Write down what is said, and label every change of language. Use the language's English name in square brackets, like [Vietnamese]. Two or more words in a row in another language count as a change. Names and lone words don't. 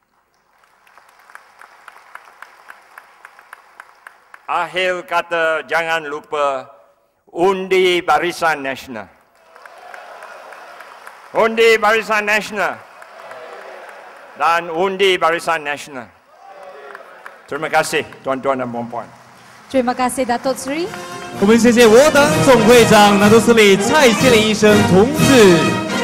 [Malay] Akhir kata, jangan lupa undi Barisan Nasional. Undi Barisan Nasional. Dan undi Barisan Nasional. Terima kasih tuan-tuan dan puan-puan. Terima kasih Datuk Seri. [Chinese] 我们谢谢我党总会长拿督斯里蔡希林医生同志。